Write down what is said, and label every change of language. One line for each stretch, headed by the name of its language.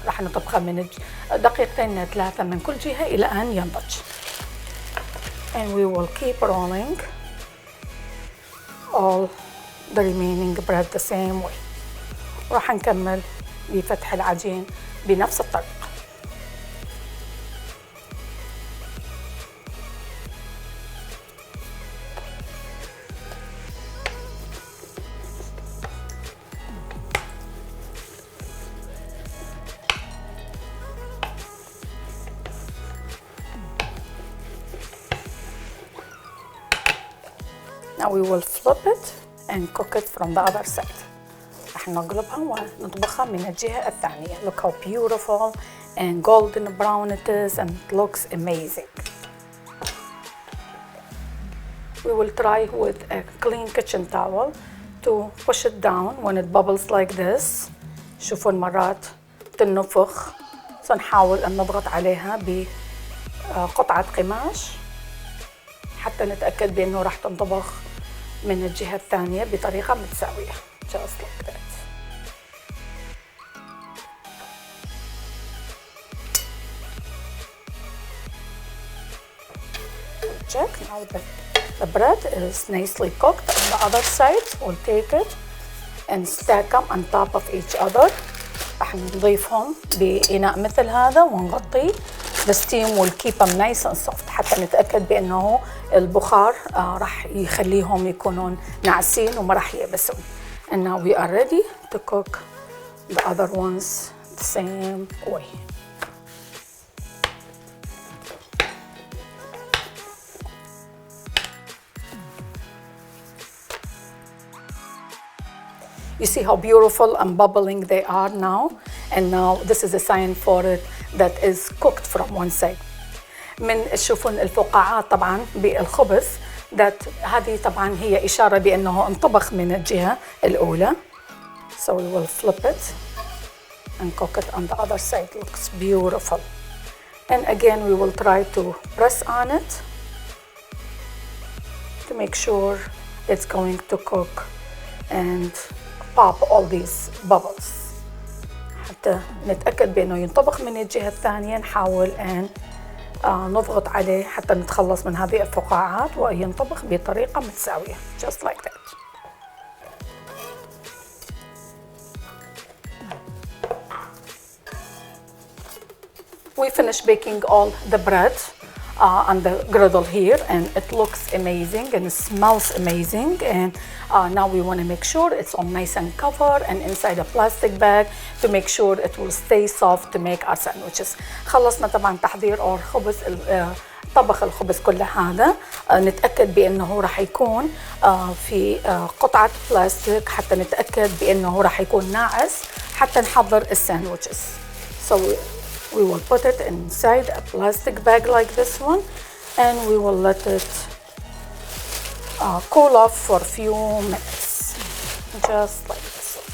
Arabic: راح نطبخها من دقيقتين 3 من كل جهة إلى أن ينضج.
English: And we will keep rolling all the remaining bread the same way.
Arabic: راح نكمل بفتح العجين بنفس الطريقة.
English: Now we will flip it and cook it from the other side.
Arabic: راح نقلبها ونطبخها من الجهة الثانية.
English: Look how beautiful and golden brown it is and it looks amazing. We will try with a clean kitchen towel to push it down when it bubbles like this.
Arabic: شوفوا مرات تنفخ. سنحاول أن نضغط عليها بقطعة قماش حتى نتأكد بأنه راح تنطبخ من الجهة الثانية بطريقة متساوية.
English: Just like that. check. Now the bread is nicely cooked. On the other side, we'll take it and stack them on top of each other.
Arabic: راح نضيفهم بإناء مثل هذا ونغطيه.
English: The steam will keep them nice and soft
Arabic: حتى نتأكد بأنه البخار راح يخليهم يكونون ناعسين وما راح ييبسون.
English: And now we are ready to cook the other ones the same way. You see how beautiful and bubbling they are now, and now this is a sign for it that is cooked from one side.
Arabic: من تشوفون الفقاعات طبعا بالخبز that هذه طبعا هي إشارة بأنه انطبخ من الجهة الأولى.
English: So we will flip it and cook it on the other side. Looks beautiful. And again we will try to press on it to make sure it's going to cook and pop all these bubbles.
Arabic: حتى نتأكد بأنه ينطبخ من الجهة الثانية. نحاول أن نضغط عليه حتى نتخلص من هذه الفقاعات وينطبخ بطريقة متساوية.
English: Just like that. We finished baking all the bread on the griddle here, and it looks amazing and it smells amazing. And now we want to make sure it's all nice and covered and inside a plastic bag to make sure it will stay soft to make our sandwiches.
Arabic: خلصنا طبعا تحضير خبز طبخ الخبز كله هذا. نتأكد بأنه راح يكون في قطعة بلاستيك حتى نتأكد بأنه راح يكون ناعس حتى نحضر الساندويتشز.
English: So we will put it inside a plastic bag like this one, and we will let it cool off for a few minutes, just like this.